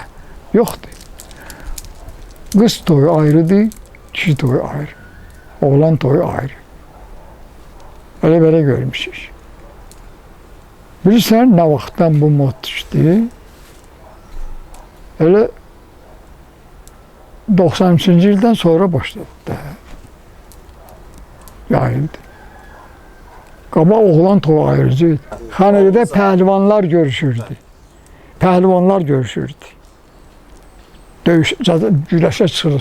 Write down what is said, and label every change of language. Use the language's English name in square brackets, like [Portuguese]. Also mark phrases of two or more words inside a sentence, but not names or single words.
[Turkish] Yoktu. [Azerbaijani] Kız toyu ayrıdır, kişi toyu ayrı. Oğlan toyu ayrı. Öyle böyle görmüşük. Bilirsən ne vaxtdan bu mod düştü? Öyle 93-cü ildən sonra başladı da. Yayıldı. Qabaq oğlan toyu ayrıcıydı. Xanədə pəhlivanlar görüşürdü. Pəhlivanlar görüşürdü. Döyüş, güləşə çıxırdı.